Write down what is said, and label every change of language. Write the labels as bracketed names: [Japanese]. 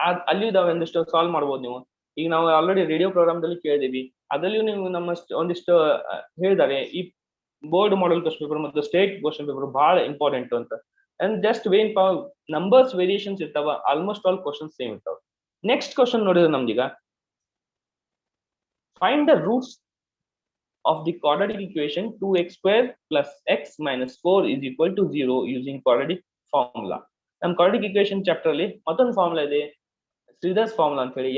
[Kannada] ಅಲ್ಲಿ ಇದಾವೆ, ಒಂದಿಷ್ಟು ಸಾಲ್ವ್ ಮಾಡ್ಬೋದು ನೀವು. ಈಗ ನಾವು ಆಲ್ರೆಡಿ ರೇಡಿಯೋ ಪ್ರೋಗ್ರಾಮ್ ದಲ್ಲಿ ಕೇಳಿದೀವಿ, ಅದರಲ್ಲಿಯೂ ನೀವು ನಮ್ಮ ಒಂದಿಷ್ಟು ಹೇಳಿದ್ದಾರೆ. ಈ ಬೋರ್ಡ್ ಮಾಡೆಲ್ ಕ್ವಶನ್ ಪೇಪರ್ ಮತ್ತು ಸ್ಟೇಟ್ ಕ್ವಶನ್ ಪೇಪರ್ ಬಹಳ ಇಂಪಾರ್ಟೆಂಟ್ ಅಂತ. [English] and just when numbers variations [Kannada] ಇರ್ತಾವ, [English] Almost all questions same ಇರ್ತಾವ. Next question [Kannada] ನೋಡಿದ್ರೆ ನಮ್ದೀಗ [English] Find the roots of the quadratic equation 2x² + x - 4 = 0 using quadratic formula. [Kannada] ನಮ್ಮ quadratic equation chapter ಅಲ್ಲಿ ಮತ್ತೊಂದು formula ಇದೆ, Sridhar's formula ಅಂತ ಹೇಳಿ.